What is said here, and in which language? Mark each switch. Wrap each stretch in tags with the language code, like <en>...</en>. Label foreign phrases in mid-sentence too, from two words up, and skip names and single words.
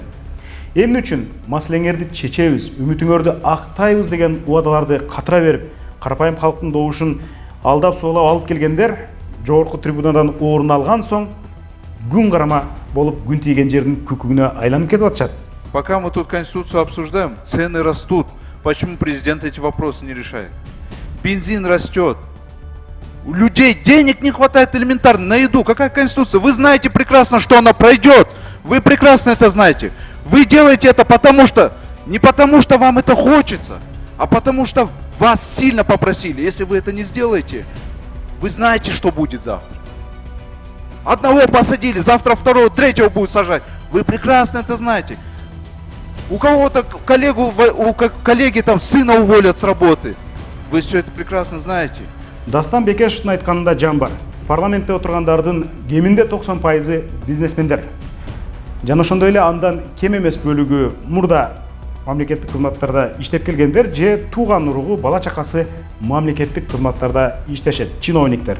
<ky>Эмне үчүн маселеңерди чечебиз, үмүтүңөрдү актайбыз деген убадаларды катыра берип, карапайым калктын добушун алдап соолап алып келгендер жогорку трибунадан орун алган соң күн карама болуп күн тийген жердин күкүгүнө айланып кетип атышат.</ky> <ru>Пока мы тут Конституцию обсуждаем, цены растут. Почему президент эти вопросы не решает? Бензин растет. У людей денег не хватает элементарно на еду. Какая Конституция? Вы знаете прекрасно, что она пройдет. Вы прекрасно это знаете. Вы делаете это не потому что вам это хочется, а потому что вас сильно попросили. Если вы это не сделаете, вы знаете, что будет завтра. Одного посадили, завтра второго, третьего будут сажать. Вы прекрасно это знаете. У кого-то коллеги там сына уволят с работы. Вы все это прекрасно знаете.</ru> <ky>Дастан Бекешевтин айтканында жан бар. Парламентте отургандардын кеминде 90% бизнесмендер. Жана ошондой эле андан кем эмес бөлүгү мурда мамлекеттик кызматтарда иштеп келгендер же тууган уругу, бала чакасы мамлекеттик кызматтарда иштешет, чиновниктер.</ky>